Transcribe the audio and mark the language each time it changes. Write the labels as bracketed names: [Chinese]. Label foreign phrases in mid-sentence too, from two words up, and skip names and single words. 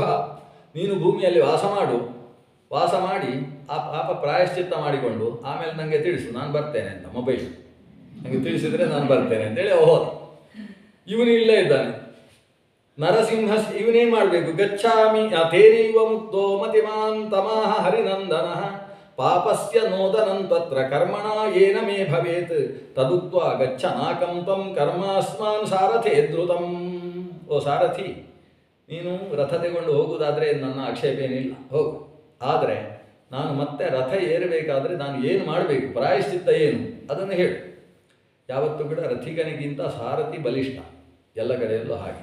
[Kannada] ನೀನು ಭೂಮಿಯಲ್ಲಿ ವಾಸ ಮಾಡಿ ಆ ಪಾಪ ಪ್ರಾಯಶ್ಚಿತ್ತ ಮಾಡಿಕೊಂಡು ಆಮೇಲೆ ನನಗೆ ತಿಳಿಸು, ನಾನು ಬರ್ತೇನೆ ಅಂತ. ಮೊಬೈಲ್ ನನಗೆ ತಿಳಿಸಿದರೆ ನಾನು ಬರ್ತೇನೆ ಅಂತೇಳಿ ಹೋದ. ಇವನು ಇಲ್ಲೇ ಇದ್ದಾನೆ. ನರಸಿಂಹ ಇವನೇನು ಮಾಡಬೇಕು? [Sanskrit] ಗಚ್ಛಾಮಿ ತೇನೈವ ಮುಕ್ತೋ ಮತಿಮಾನ್ ತಮಾಹ ಹರಿನಂದನ ಪಾಪಸ್ಯ ನೋದನಂ ತತ್ರ ಕರ್ಮಣ ಏನ ಮೇ ಭವೇತ್ ತದುಕ್ತ್ವಾ ಗಚ್ಚ ನಾಕಂ ತ್ವಂ ಕರ್ಮಾಸ್ಮಾನ್ ಸಾರಥೇ ದ್ರುತಂ. [Kannada] ಓ ಸಾರಥಿ, ನೀನು ರಥ ತೆಗೊಂಡು ಹೋಗುವುದಾದರೆ ನನ್ನ ಆಕ್ಷೇಪ ಏನಿಲ್ಲ, ಹೋಗು. ಆದರೆ ನಾನು ಮತ್ತೆ ರಥ ಏರಬೇಕಾದ್ರೆ ನಾನು ಏನು ಮಾಡಬೇಕು, ಪ್ರಾಯಶ್ಚಿತ್ತ ಏನು, ಅದನ್ನು ಹೇಳು. ಯಾವತ್ತೂ ಕೂಡ ರಥಿಗನಿಗಿಂತ ಸಾರಥಿ ಬಲಿಷ್ಠ, ಎಲ್ಲ ಕಡೆಯಲ್ಲೂ ಹಾಗೆ.